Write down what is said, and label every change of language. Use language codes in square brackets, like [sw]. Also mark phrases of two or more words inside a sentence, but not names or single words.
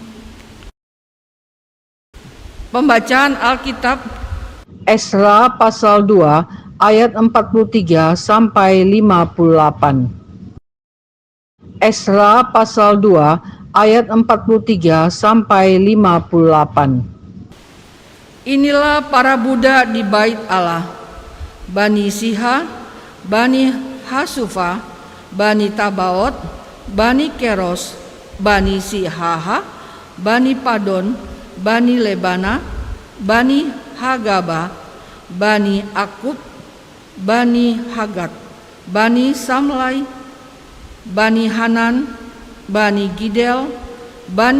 [id] Pembacaan Alkitab Esra pasal 2 ayat 43 sampai 58. Esra pasal 2 ayat 43 sampai 58. Inilah para budak di bait Allah, Bani Siha, Bani Hasufa, Bani Tabaot, Bani Keros, Bani Sihaha, Bani Padon, Bani Lebana, Bani Hagaba, Bani Akub, Bani Hagat, Bani Samlai, Bani Hanan, Bani Gidel, Bani